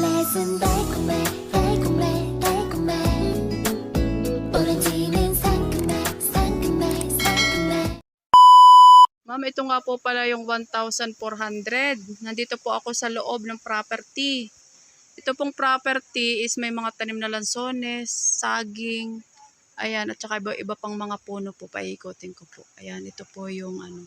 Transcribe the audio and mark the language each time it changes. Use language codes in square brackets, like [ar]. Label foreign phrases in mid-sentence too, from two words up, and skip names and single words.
[ko] 입맛은 달콤해 달콤해 달콤해 오렌지는 상큼해 상큼해 상큼해. [tl] Ma'am, ito nga po pala yung 1,400. Nandito po ako sa loob ng property. Ito pong property is may mga tanim na lansones, saging, ayan, at saka iba pang mga puno po. Paikutin ko po. Ayan, ito po yung ano.